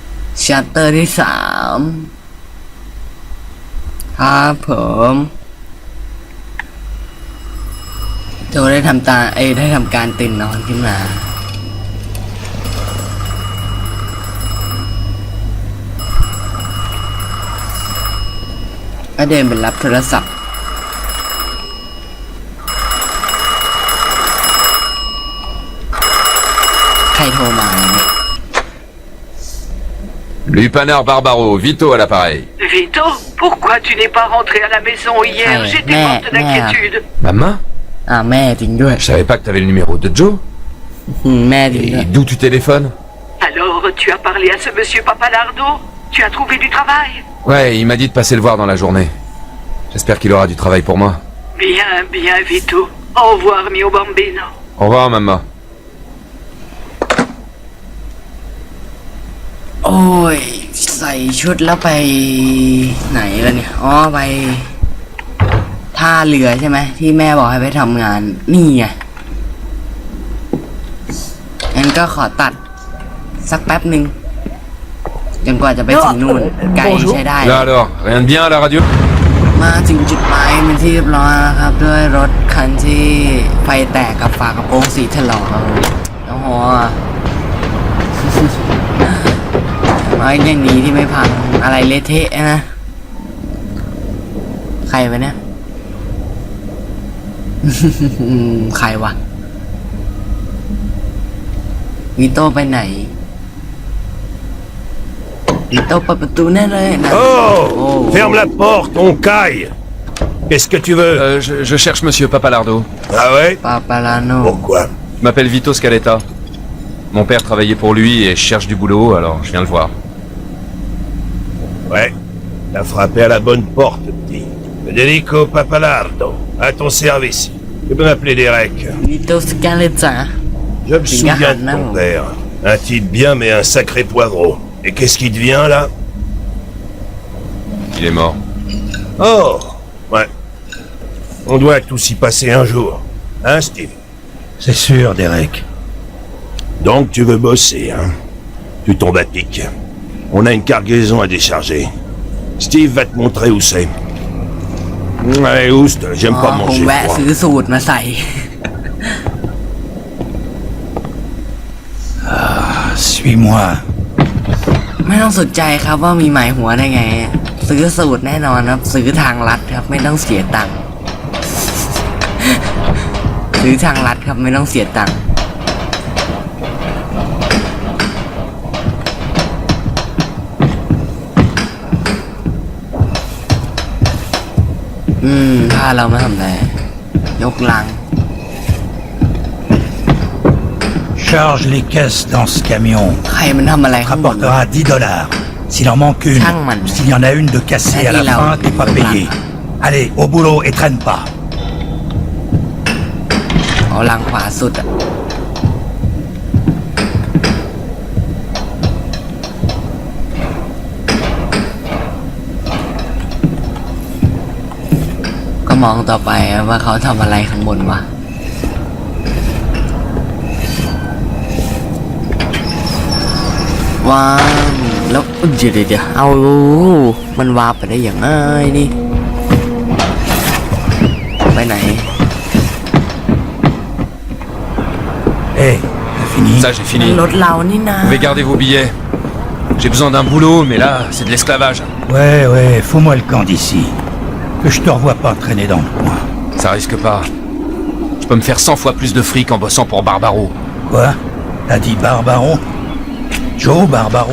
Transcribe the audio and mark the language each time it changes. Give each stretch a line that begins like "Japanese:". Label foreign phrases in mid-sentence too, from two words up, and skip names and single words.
Thai: ชัตเตอร์ที่3ครับผมโจได้ทำการตื่นนอนขึ้นมาก็เดินไปรับโทรศัพท์ใครโทรมาเนี่ย
French: Lupanar Barbaro, Vito à l'appareil. Vito, pourquoi tu n'es pas rentré à la maison hier? Ah ouais, J'étais morte d'inquiétude. Maman?
Thai: แม่จริงด้วย
French: Je savais pas que t'avais le numéro de Joe.
Thai: แม่จริงด้วย
French: Et d'où tu téléphones? Alors, tu as parlé à ce monsieur Papalardo? Tu as trouvé du travail? Ouais, il m'a dit de passer le voir dans la journée. J'espère qu'il aura du travail pour moi. Bien, bien, Vito. Au revoir,
Italian: mio bambino.
French: Au revoir, maman.
Thai: โอ้ยใส่ชุดแล้วไปไหนล่ะเนี่ยอ๋อไปท่าเรือใช่ไหมที่แม่บอกให้ไปทำงานนี่ไงงั้นก็ขอตัดสักแป๊บหนึ่งจนกว่าจะไปถึงนู่นไกลใช้ได้
French: Là alors, rien de bien à la radio?
Thai: มาถึงจุดหมายเป็นที่เรียบร้อยแล้วครับด้วยรถคันที่ไฟแตกกับฝากระโปรงสีถลอกครับโอ้โหมาอย่างนี้ที่ไม่พังอะไรเละเทะนะใครวะเนี่ย ใครวะวิโต้ไปไหนวิโต้เปิดประตูแน่เลยนะ
French: Oh, ferme la porte, on caille. Qu'est-ce que tu veux? Je cherche monsieur Papalardo. Ah ouais?
Thai: ปาปาลาโน
French: Pourquoi? Je m'appelle Vito Scaletta. Mon père travaillait pour lui et je cherche du boulot, alors je viens le voir. Ouais, t'as frappé à la bonne porte, petit. Federico Papalardo, à ton service. Tu peux m'appeler Derek.
Thai: วิโต้สแกนเลจ่า
French: Je me souviens de ton père. Un type bien, mais un sacré poivreau. Et qu'est-ce qui devient, là? Il est mort. Oh, ouais. On doit tous y passer un jour. Hein, Steve? C'est sûr, Derek. Donc tu veux bosser, hein? Tu tombes à pic. On a une cargaison à décharger. Steve va te montrer où c'est. Allez, Oust, j'aime
Thai: อ๋อ
French: pas
Thai: คง
French: manger
Thai: แวะ
French: froid.
Thai: ซื้อสูตรมาใส่
French: Suis-moi.
Thai: ไม่ต้องสนใจครับว่ามีหมายหัวได้ไง ซื้อสูตรแน่นอนครับ ซื้อทางลัดครับ ไม่ต้องเสียตังค์ ซื้อทางลัดครับไม่ต้องเสียตังค์พาเรามาทำอะไรยกลัง
French: Charge les caisses dans ce camion.
Thai: ใครมันทำอะไรข้างบนวะ
French: Rapportera $10. S'il en manque une, Changman. s'il y en a une de cassée à la Allez, là, fin, t'es pas au payé. Allez, au boulot et traîne pas.
Thai: เอาลังขวาสุดอะก็มองต่อไปว่าเขาทำอะไรข้างบนวะ ว้าวแล้วเดี๋ยวเอามันวาร์ปไปได้อย่างไรนี่ไปไหน
French: Hé, t'as fini? Ça, j'ai fini.
Thai: รถเรานี่นะ
French: Vous pouvez garder vos billets. J'ai besoin d'un boulot, mais là, c'est de l'esclavage. Ouais, fous-moi le camp d'ici. Que je te revois pas traîner dans le coin. Ça risque pas. Je peux me faire 100 fois plus de fric en bossant pour Barbaro. Quoi? T'as dit Barbaro? Joe Barbaro?